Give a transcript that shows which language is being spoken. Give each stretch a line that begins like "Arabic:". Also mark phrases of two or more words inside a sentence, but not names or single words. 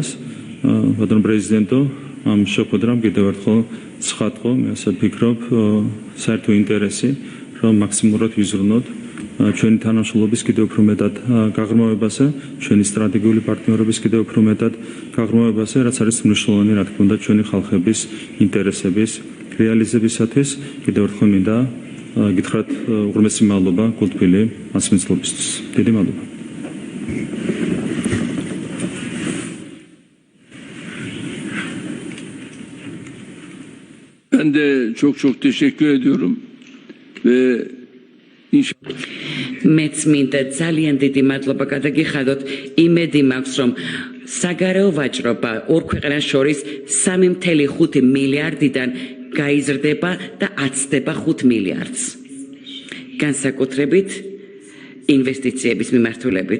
Georgian: ბატონო პრეზიდენტო, ამ შეხვედრამ კიდევ ერთხელ ცხადყო, მე ასე ვფიქრობ, საერთო ინტერესი, რომ მაქსიმალურად ვიზრუნოთ ჩვენი თანამშრომლობის კიდევ უფრო მეტად გაღრმავებაზე, ჩვენი სტრატეგიული პარტნიორობის კიდევ უფრო მეტად გაღრმავებაზე, რაც არის მნიშვნელოვანი, რა თქმა უნდა, ჩვენი ხალხების ინტერესების რეალიზებისათვის. კიდევ ერთხელ მინდა გითხრათ უღრმესი მადლობა გულთბილი მასპინძლობისთვის. დიდი მადლობა.
Turkish: Ben de çok teşekkür ediyorum ve inşallah
Georgian: მეც მინდა ძალიან დიდი მადლობა გადაგიხადოთ. იმედი მაქვს, რომ საგარეო ვაჭრობა ორ ქვეყანას შორის 3.5 მილიარდიდან გაიზრდება და აცდება 5 მილიარდს. განსაკუთრებით ინვესტიციების მიმართულებით.